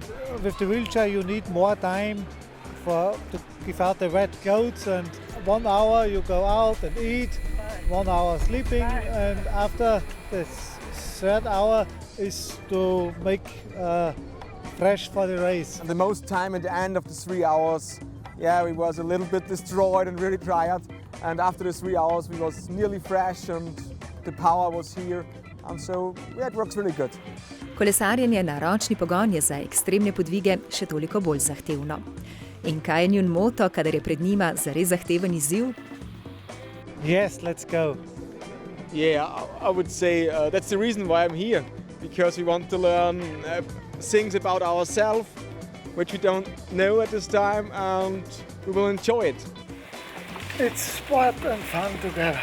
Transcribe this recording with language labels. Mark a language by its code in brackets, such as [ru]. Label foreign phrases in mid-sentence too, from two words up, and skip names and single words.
[en] With the wheelchair, you need more time to give out the wet clothes, and 1 hour you go out and eat, 1 hour sleeping, and after the 3rd hour is to make fresh for the race. And the most time at the end of the 3 hours, yeah, we was a little bit destroyed and really tired. And after the 3 hours, we was nearly fresh and the power was here. And so, yeah, it works really good. [sl] Kolesarjenje na ročni pogon je za ekstremne podvige še toliko bolj zahtevno. In kaj je njun moto, kadar je pred njima zares zahteven izziv? [en] Yes, let's go. Yeah, I would say that's the reason why I'm here. Because we want to learn things about ourselves which we don't know at this time, and we will enjoy it. It's sport and fun together.